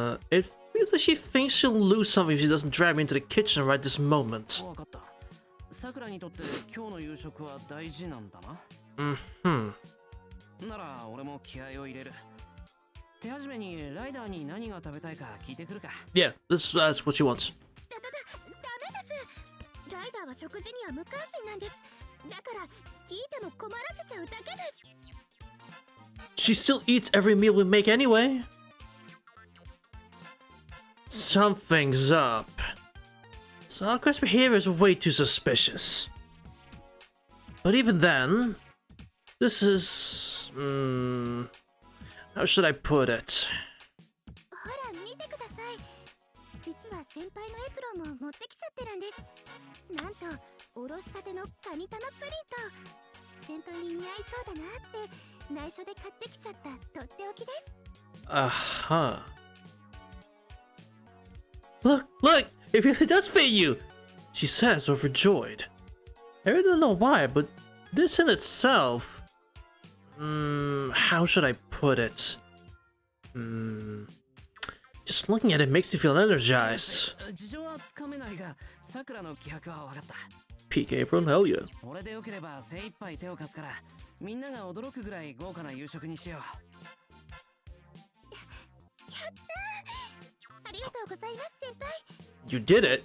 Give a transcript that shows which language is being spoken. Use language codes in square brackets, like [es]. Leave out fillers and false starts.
[en] It feels like she thinks she'll lose something if she doesn't drag me into the kitchen right this moment. [ja] わかった。さくらにとって今日の夕食は大事なんだな。 [en] Mm-hmm. [ja] なら俺も気合を入れる。手始めにライダーに何が食べたいか聞いてくるか。 [en] Yeah, let's ask what she wants. [ja] ダメです。ライダーは食事には無関心なんです。だから聞いても困らせちゃうだけです。 [en] She still eats every meal we make anyway. Something's up. Sakura's behavior is way too suspicious. But even then, this is... how should I put it? [ja] ほら見てください。実は先輩のエプロンも持ってきちゃってるんです。なんとおろしたてのカニ玉プリント。先輩に似合いそうだなって内緒で買ってきちゃったとっておきです。 [en] Uh-huh. Look! It really does fit you! She says, overjoyed. I really don't know why, but this in itself... how should I put it? Just looking at it makes me feel energized. [ja] 事情はつかめないが、さくらの気迫は分かった。 [en] Peak apron, hell yeah. [ja] 俺でよければ精一杯手を貸すから、みんなが驚くぐらい豪華な夕食にしよう。やったー！ありがとうございます、先輩。 [en] You did it?